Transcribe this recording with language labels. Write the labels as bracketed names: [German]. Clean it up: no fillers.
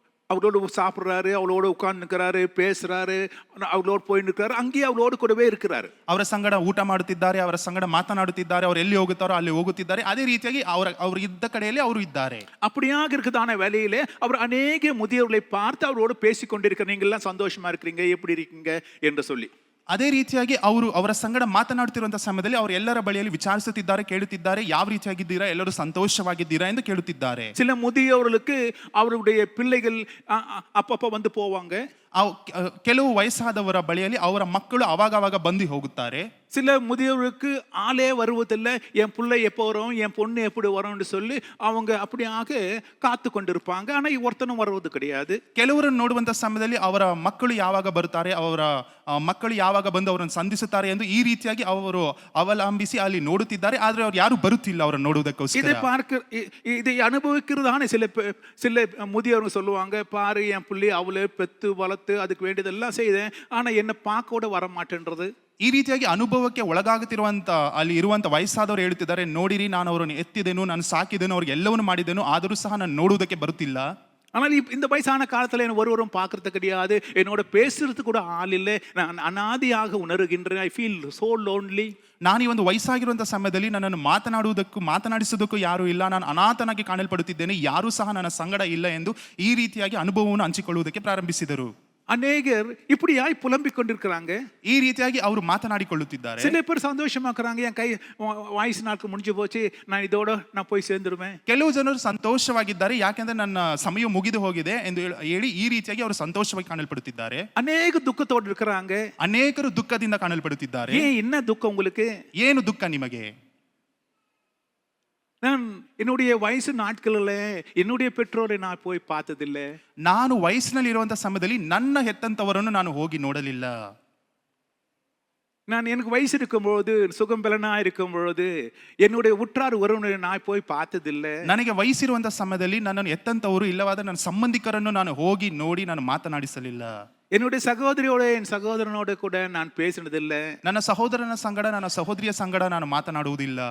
[Tamil] அவரோடு சாப்பிடுறாரு, அவளோட உட்கார்ந்து நிற்கிறாரு, பேசுறாரு, அவளோடு போய் நிற்கிறாரு, அங்கேயே அவளோடு கூடவே இருக்கிறாரு. [Kannada] ಅವರ ಸಂಗಡ ಊಟ ಮಾಡುತ್ತಿದ್ದಾರೆ, ಅವರ ಸಂಗಡ ಮಾತನಾಡುತ್ತಿದ್ದಾರೆ, ಅವರು ಎಲ್ಲಿ ಹೋಗುತ್ತಾರೋ ಅಲ್ಲಿ ಹೋಗುತ್ತಿದ್ದಾರೆ. ಅದೇ ರೀತಿಯಾಗಿ ಅವರು ಇದ್ದ ಕಡೆಯಲ್ಲಿ ಅವರು ಇದ್ದಾರೆ. [Tamil] அப்படியாக இருக்குதான வேலையிலே அவர் அநேக முதியோர்களை பார்த்து அவரோடு பேசிக் கொண்டிருக்கிற, நீங்க எல்லாம் சந்தோஷமா இருக்கிறீங்க, எப்படி இருக்கீங்க என்று சொல்லி. [Kannada] ಅದೇ ರೀತಿಯಾಗಿ ಅವರ ಸಂಗಡ ಮಾತನಾಡುತ್ತಿರುವಂತಹ ಸಮಯದಲ್ಲಿ ಅವರು ಎಲ್ಲರ ಬಳಿಯಲ್ಲಿ ವಿಚಾರಿಸುತ್ತಿದ್ದಾರೆ, ಕೇಳುತ್ತಿದ್ದಾರೆ, ಯಾವ ರೀತಿಯಾಗಿದ್ದೀರಾ, ಎಲ್ಲರೂ ಸಂತೋಷವಾಗಿದ್ದೀರಾ ಎಂದು ಕೇಳುತ್ತಿದ್ದಾರೆ. [Tamil] சில முதியோர்களுக்கு அவருடைய பிள்ளைகள் அப்பப்ப வந்து போவாங்க. [Kannada] ಕೆಲವು ವಯಸ್ಸಾದವರ ಬಳಿಯಲ್ಲಿ ಅವರ ಮಕ್ಕಳು ಅವಾಗ ಬಂದು ಹೋಗುತ್ತಾರೆ. [Tamil] சில முதியோருக்கு ஆளே வருவதில்லை, என் பிள்ளை எப்போ வரும், என் பொண்ணு எப்படி வரும்னு சொல்லி அவங்க அப்படியாக காத்து கொண்டிருப்பாங்க. ஆனா ஒருத்தனும் வருவது கிடையாது. [Kannada] ಕೆಲವರನ್ನು ನೋಡುವಂತ ಸಮಯದಲ್ಲಿ ಅವರ ಮಕ್ಕಳು ಯಾವಾಗ ಬರುತ್ತಾರೆ, ಅವರ ಮಕ್ಕಳು ಯಾವಾಗ ಬಂದು ಅವರನ್ನು ಸಂಧಿಸುತ್ತಾರೆ ಎಂದು ಈ ರೀತಿಯಾಗಿ ಅವರು ಅವಲಂಬಿಸಿ ಅಲ್ಲಿ ನೋಡುತ್ತಿದ್ದಾರೆ. ಆದ್ರೆ ಅವ್ರು ಯಾರು ಬರುತ್ತಿಲ್ಲ ಅವರನ್ನು ನೋಡುವುದಕ್ಕೋಸ್ಕರ. [Tamil] இதை அனுபவிக்கிறதான சில முதியோர்கள் சொல்லுவாங்க, பாரு என் பிள்ளை அவளே பெத்து வளர்த்து அதுக்கு வேண்டியதெல்லாம் செய்தேன், ஆனா என்ன பார்க்க கூட வர மாட்டேன்றது. [Kannada] ಈ ರೀತಿಯಾಗಿ ಅನುಭವಕ್ಕೆ ಒಳಗಾಗುತ್ತಿರುವಂತ ಅಲ್ಲಿ ಇರುವಂತ ವಯಸ್ಸಾದವರು ಹೇಳುತ್ತಿದ್ದಾರೆ, ನೋಡಿರಿ ನಾನು ಅವರನ್ನು ಎತ್ತಿದೆನು, ನಾನು ಸಾಕಿದೆನು, ಅವ್ರಿಗೆ ಎಲ್ಲವನ್ನು ಮಾಡಿದೆನು, ಆದರೂ ಸಹ ನಾನು ನೋಡುವುದಕ್ಕೆ ಬರುತ್ತಿಲ್ಲ. [Tamil] ஆனால் இந்த வயசான காலத்துல என்ன ஒருவரும் பார்க்கறது கிடையாது, என்னோட பேசுறது கூட ஆள் இல்லை, நான் அனாதியாக உணர்கின்றேன். [English] I feel so lonely. [Kannada] ನಾನು ಈ ಒಂದು ವಯಸ್ಸಾಗಿರುವಂತಹ ಸಮಯದಲ್ಲಿ ನನ್ನನ್ನು ಮಾತನಾಡಿಸುವುದಕ್ಕೂ ಯಾರು ಇಲ್ಲ, ನಾನು ಅನಾಥನಾಗಿ ಕಾಣಲ್ಪಡುತ್ತಿದ್ದೇನೆ, ಯಾರೂ ಸಹ ನನ್ನ ಸಂಗಡ ಇಲ್ಲ ಎಂದು ಈ ರೀತಿಯಾಗಿ ಅನುಭವವನ್ನು ಹಂಚಿಕೊಳ್ಳುವುದಕ್ಕೆ ಪ್ರಾರಂಭಿಸಿದರು. [Tamil] அநேகர் இப்படியாய் புலம்பிக் கொண்டிருக்கிறாங்க. [Kannada] ಈ ರೀತಿಯಾಗಿ ಅವರು ಮಾತನಾಡಿಕೊಳ್ಳುತ್ತಿದ್ದಾರೆ. [Tamil] சில பேர் சந்தோஷமாக்குறாங்க, என் கை வயசு நாட்கள் முடிஞ்சு போச்சு, நான் இதோட நான் போய் சேர்ந்துருவேன். [Kannada] ಕೆಲವು ಜನರು ಸಂತೋಷವಾಗಿದ್ದಾರೆ, ಯಾಕೆಂದ್ರೆ ನನ್ನ ಸಮಯ ಮುಗಿದು ಹೋಗಿದೆ ಎಂದು ಹೇಳಿ ಈ ರೀತಿಯಾಗಿ ಅವರು ಸಂತೋಷವಾಗಿ ಕಾಣಲ್ಪಡುತ್ತಿದ್ದಾರೆ. [Tamil] ಅನೇಕ ದುಃಖத்தோடு இருக்கிறாங்க. [Kannada] ಅನೇಕರು ದುಃಖದಿಂದ ಕಾಣಲ್ಪಡುತ್ತಿದ್ದಾರೆ. [Tamil] என்ன துக்கம் உங்களுக்கு? [Kannada] ಏನು ದುಃಖ ನಿಮಗೆ? [Tamil] நான் என்னுடைய வயசு நாட்களில் என்னுடைய பெற்றோரை நான் போய் பார்த்ததில்லை. [Kannada] ನಾನು ವಯಸ್ಸಿನಲ್ಲಿ ಇರುವಂತಹ ಸಮಯದಲ್ಲಿ ನನ್ನ ಹೆತ್ತಂತವರನ್ನು ನಾನು ಹೋಗಿ ನೋಡಲಿಲ್ಲ. [Tamil] நான் எனக்கு வயசு இருக்கும் பொழுது, சுகம் பலனா இருக்கும் பொழுது என்னுடைய உற்றார் உறவினரை நான் போய் பார்த்ததில்லை. [Kannada] ನನಗೆ ವಯಸ್ಸಿರುವಂತಹ ಸಮಯದಲ್ಲಿ ನನ್ನನ್ನು ಎತ್ತಂತವರು ಇಲ್ಲವಾದ ನನ್ನ ಸಂಬಂಧಿಕರನ್ನು ನಾನು ಹೋಗಿ ನೋಡಿ ನಾನು ಮಾತನಾಡಿಸಲಿಲ್ಲ. [Tamil] என்னுடைய சகோதரியோட என் சகோதரனோட கூட நான் பேசினதில்லை. [Kannada] ನನ್ನ ಸಹೋದರನ ಸಂಗಡ ನನ್ನ ಸಹೋದರಿಯ ಸಂಗಡ ನಾನು ಮಾತನಾಡುವುದಿಲ್ಲ.